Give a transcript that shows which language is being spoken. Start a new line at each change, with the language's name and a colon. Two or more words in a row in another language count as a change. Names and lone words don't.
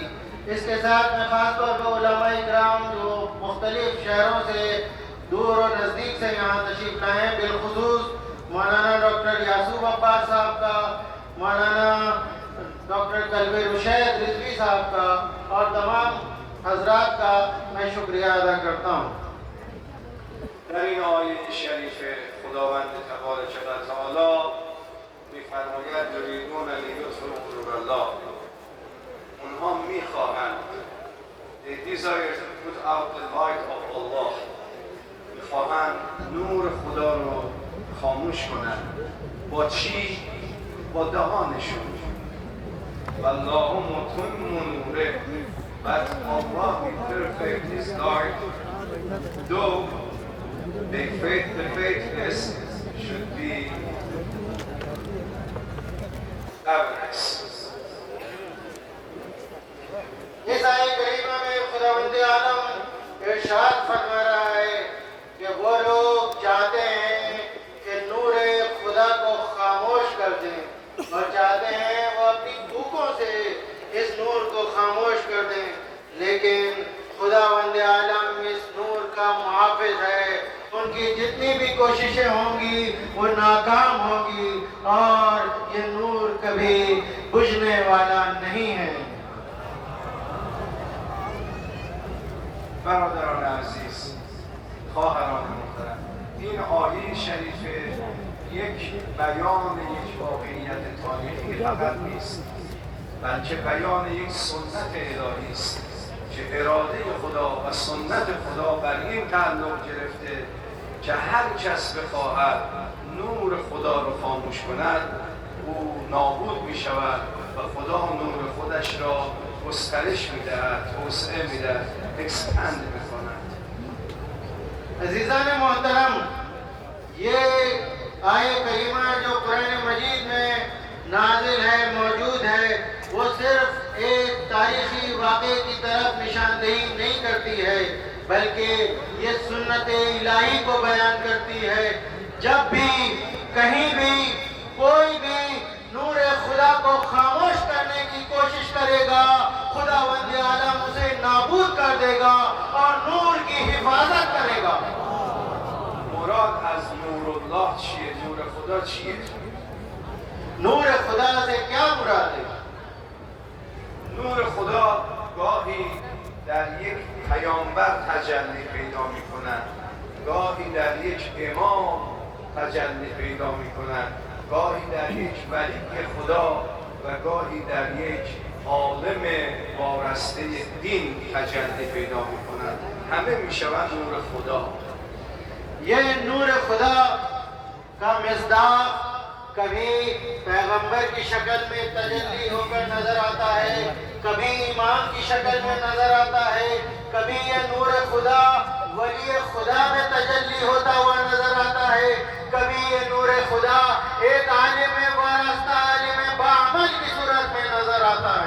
Urdu: اس کے ساتھ میں خاص طور پر علما اکرام جو مختلف شہروں سے دور اور نزدیک سے یہاں تشریف لائے ہیں، بالخصوص مولانا ڈاکٹر یعسوب عباس صاحب کا، مولانا ڈاکٹر کلب رشید رضوی صاحب کا اور تمام حضرات کا میں شکریہ ادا کرتا ہوں.
Persian: در این آیه شریف خداوند تبارک و تعالی می‌فرماید
Arabic: یریدون لیطفئوا نور الله،
Persian: اونها می‌خواهند
English: they desire to put out the light of Allah،
Persian: می‌خواهند خاموش کنند. با چی؟ با دهانشون.
Arabic: والله متم نوره.
English: But Allah will perfect His light, though the faithless should be average.
Urdu: اس آیت کریمہ میں خداوند عالم ارشاد فرما رہا ہے کہ وہ لوگ چاہتے ہیں کہ نور خدا کو خاموش کر دیں اور چاہتے ہیں وہ اپنی بھوکوں سے اس نور کو خاموش کر دیں، لیکن خداوند عالم اس نور کا محافظ ہے. ان کی جتنی بھی کوششیں ہوں گی وہ ناکام ہوگی اور یہ نور کبھی بجھنے والا نہیں ہے.
Persian: برادران عزیز، خواهران محترم، این آیه شریفه یک بیان یک واقعیت تاریخی فقط نیست، بلکه بیان یک سنت الهی است که اراده خدا و سنت خدا بر این تعلق گرفته که هر کس بخواهد نور خدا را خاموش کند او نابود می شود و خدا نور خودش را گسترش می دهد، توسعه می دهد، اکسپند می کند.
Urdu: عزیزان محترم، یہ آیہ کریمہ جو قرآن مجید میں نازل ہے، موجود ہے، وہ صرف ایک تاریخی واقعے کی طرف نشاندہی نہیں کرتی ہے، بلکہ یہ سنت الٰہی کو بیان کرتی ہے. جب بھی کہیں بھی کوئی بھی نور خدا کو خاموش کرنے کی کوشش کرے گا، خداوند عالم اسے نابود کر دے گا اور نور کی حفاظت کرے گا.
Persian: مراد از نور الله چیه؟ نور خدا چیه؟
Urdu: نور خدا سے کیا مراد ہے?
Persian: نور خدا گاهی در یک پیامبر تجلی پیدا می کند، گاهی در یک امام تجلی پیدا می کند، گاهی در یک ولی خدا و گاهی در یک عالم وارسته دین تجلی پیدا می کند. همه می شوند نور خدا.
Urdu: یہ نور خدا کا مزداق کبھی پیغمبر کی شکل میں تجلی ہو کر نظر آتا ہے، کبھی امام کی شکل میں نظر آتا ہے، کبھی یہ نور خدا ولی خدا میں تجلی ہوتا ہوا نظر آتا ہے، کبھی یہ نور خدا ایک عالم وارستہ عالم باعمل کی صورت میں نظر آتا ہے.